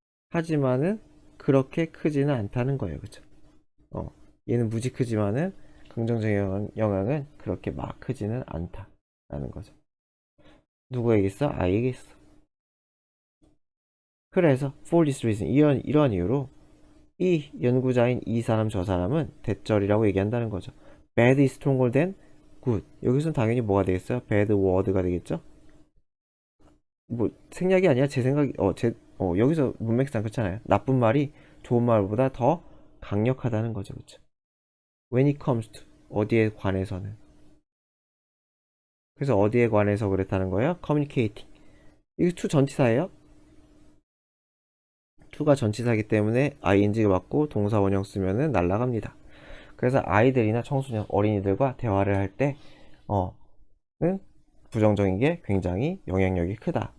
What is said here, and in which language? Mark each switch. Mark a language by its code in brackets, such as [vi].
[ko] 하지만은 그렇게 크지는 않다는 거예요. 그쵸? 얘는 무지 크지만은 긍정적인 영향은 그렇게 막 크지는 않다라는 거죠. 누구에게 있어? 아이에게 있어. 그래서 [en] for this reason, [ko] 이런 이유로 이 연구자인 이 사람 저 사람은 대절이라고 얘기한다는 거죠. [en] bad is stronger than good. [ko] 여기서는 당연히 뭐가 되겠어요? [en] bad word [ko] 가 되겠죠? 뭐 생략이 아니라 제 생각이 여기서 문맥상 그렇잖아요. 나쁜 말이 좋은 말보다 더 강력하다는 거죠. 그렇죠? [en] when it comes to [ko] 어디에 관해서는. 그래서 어디에 관해서 그랬다는 거예요? [en] communicating. [ko] 이거 to 전치사예요. to가 전치사이기 때문에 ing가 맞고 동사 원형 쓰면은 날라갑니다. 그래서 아이들이나 청소년, 어린이들과 대화를 할 때, 는 부정적인 게 굉장히 영향력이 크다.